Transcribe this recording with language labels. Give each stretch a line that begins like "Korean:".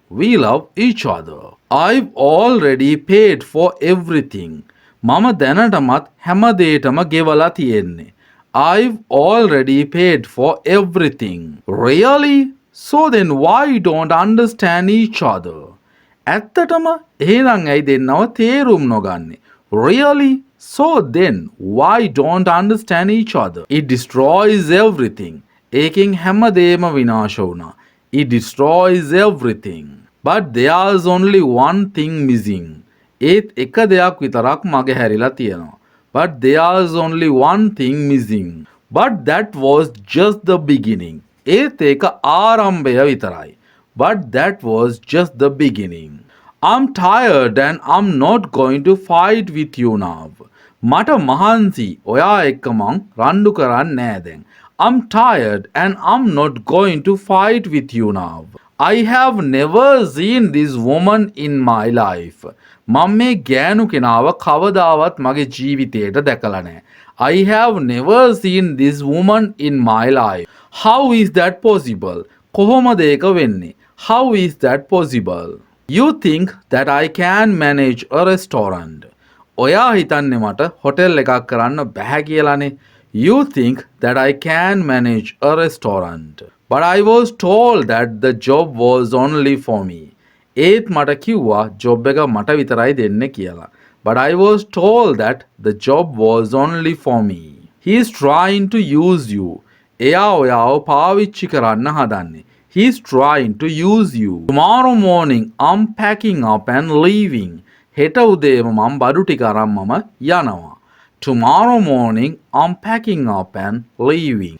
English: We love each other. I've already paid for everything.
Sinhala: මම දැනටමත් හැම දේටම ගෙවලා තියෙන්නේ.
English: I've already paid for everything. Really? So then why don't understand each other?
Sinhala: ඇත්තටම එහෙනම් ඇයි දෙන්නව තේරුම් නොගන්නේ?
English: Really? So then why don't understand each other? It destroys everything.
Sinhala: ඒකෙන් හැමදේම විනාශ වුණා.
English: It destroys everything. But there's only one thing missing.
Sinhala: ඒත් එක දෙයක් විතරක් මගහැරිලා තියෙනවා.
English: But there's only one thing missing. But that was just the beginning.
Sinhala: ඒත් ඒක ආරම්භය විතරයි.
English: But that was just the beginning. I'm tired and I'm not going to fight with you now.
Sinhala: මට මහන්සි ඔයා එක්ක මං රණ්ඩු කරන්නේ නෑ දැන්.
English: I'm tired and I'm not going to fight with you now. I have never seen this woman in my life.
Sinhala: මම මේ ගෑනු කෙනාව කවදාවත් මගේ ජීවිතේට දැකලා නෑ.
English: I have never seen this woman in my life. How is that possible?
Sinhala: කොහොමද ඒක වෙන්නේ?
English: How is that possible? You think that I can manage a restaurant.
Sinhala: ඔයා හිතන්නේ මට හොටෙල් එකක් කරන්න බැහැ කියලානේ.
English: You think that I can manage a restaurant. But I was told that the job was only for me.
Sinhala: ඒත් මට කිව්වා ජොබ් එක මට විතරයි දෙන්නේ කියලා.
English: But I was told that the job was only for me. He is trying to use you.
Sinhala: එයා ඔයාව පාවිච්චි කරන්න හදන්නේ.
English: He is trying to use you. Tomorrow morning I'm packing up and leaving.
Sinhala: හෙට උදේම මම බඩු ටික අරන් මම යනවා.
English: Tomorrow morning I'm packing up and leaving.